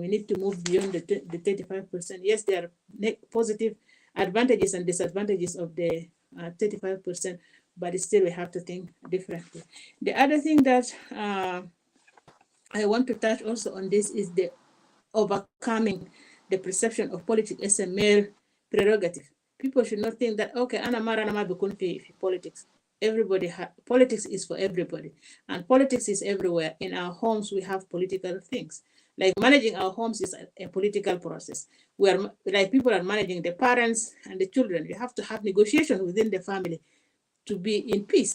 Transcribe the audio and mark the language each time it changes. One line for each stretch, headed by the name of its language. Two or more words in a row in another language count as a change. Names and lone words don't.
English: We need to move beyond the 35%. Yes, there are positive advantages and disadvantages of the 35%, but still we have to think differently. The other thing that I want to touch also on this is the overcoming the perception of politics as a male prerogative. People should not think that, okay,
Arabic: ana mara na bikun fi
English: politics. Politics is for everybody, and politics is everywhere. In our homes, we have political things. Like managing our homes is a political process. We are like people are managing the parents and the children. You have to have negotiation within the family to be in peace.